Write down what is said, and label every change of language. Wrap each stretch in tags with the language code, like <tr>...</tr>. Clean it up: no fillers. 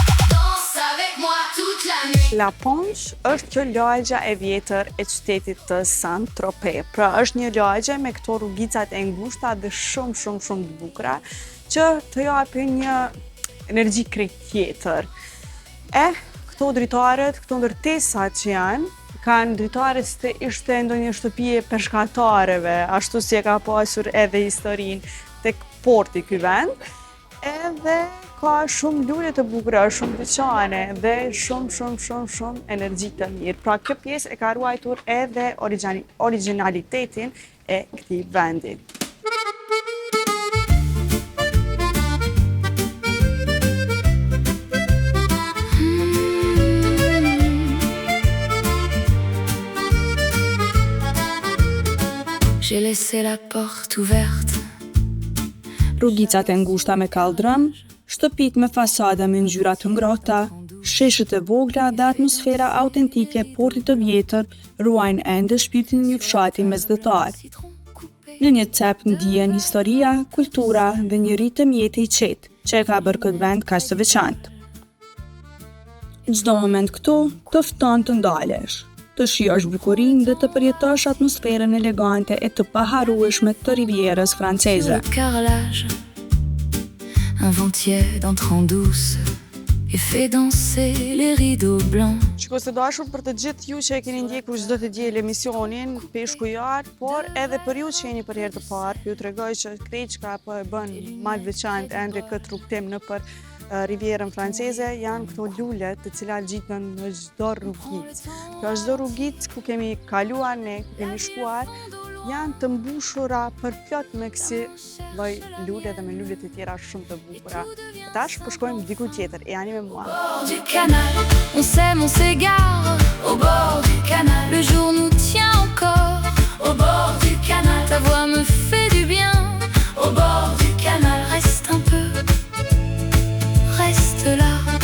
<fr>Danse avec moi toute la nuit.</fr> <sq>La Ponche është kjo lagja e vjetër e qytetit të Saint-Tropez. Pra është një lagje me këto rrugicat e ngushta dhe shumë të bukura që të japin një energji krejt tjetër. Këto dritaret, këto ndërtesat që kanë dritaret se të ishte ndonjë shtëpi e peshkatarëve, ashtu si e ka pasur edhe historinë tek porti ky vend. Edhe ka shumë lule të bukura, shumë dyqane dhe shumë energji të mirë. Pra kjo pjesë e ka ruajtur edhe originalitetin e këtij vendi.</sq> <fr>j'ai laissé la porte ouverte.</fr> <sq>Rrugicat e ngushta me kaldrëm, shtëpit me fasada me ngjyra të ngrohta, sheshët e vogla dhe atmosfera autentike e portit të vjetër ruajnë ende shpirtin e një fshati mesdhetar. Në një cep ndihen historia, kultura dhe një ritëm jete i qetë që e ka bërë këtë vend kaq të veçantë. Çdo moment këtu të fton të ndalesh, të shijosh bukurinë dhe të përjetosh atmosferën elegante e të paharrueshme të rivierës franceze.</sq> <fr>Le carrelage, un vent tiède entre en douce et fait danser les rideaux blancs.</fr> <sq>Shikoj të dashur, për të gjithë ju që e keni ndjekur çdo të diel emisionin Peshku i Art, por edhe për ju që jeni për herë të parë, ju tregoj që Kreçka po e bën më të veçantë ende këtë rrugtim nëpër rivierën franceze, janë këto lulet të cilat gjiten në çdo rrugicë. Pra çdo rrugicë ku kemi kaluar ne, ku kemi shkuar, janë të mbushura përplot me kësi lloj lule dhe me lule të tjera shumë të bukura. Tash po shkojmë diku tjetër, jani me mua.</sq> <fr>Au bord du canal, on s'aime, on s'égare. Au bord du canal, le jour nous tient encore. Au bord du canal, ta voix me fait du bien. Au bord du canal, reste un peu, reste là.</fr>